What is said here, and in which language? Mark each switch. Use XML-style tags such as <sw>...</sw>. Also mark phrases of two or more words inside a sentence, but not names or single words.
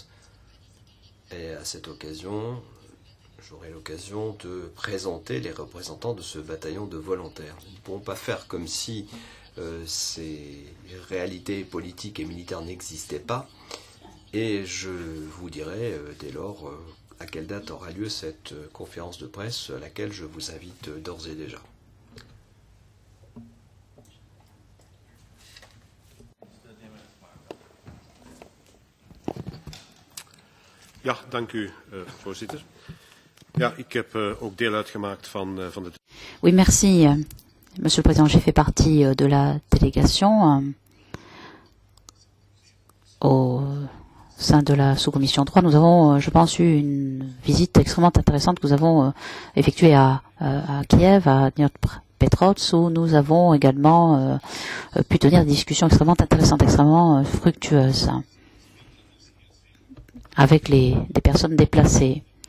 <fr>Et à cette occasion, j'aurai l'occasion de présenter les représentants de ce bataillon de volontaires. Nous ne pourrons pas faire comme si ces réalités politiques et militaires n'existaient pas. Et je vous dirai dès lors à quelle date aura lieu cette conférence de presse à laquelle je vous invite d'ores et déjà.</fr> <nl>Ja, dank u, voorzitter. Ja, ik heb ook deel uitgemaakt van de...</nl> <fr>Oui, merci, Monsieur le Président. J'ai fait partie de la délégation au sein de la sous-commission 3. Nous avons, je pense, eu une visite extrêmement intéressante que nous avons effectuée à Kiev, à Dnipropetrovsk, où nous avons également pu tenir des discussions extrêmement intéressantes, extrêmement fructueuses, avec des personnes déplacées.</fr>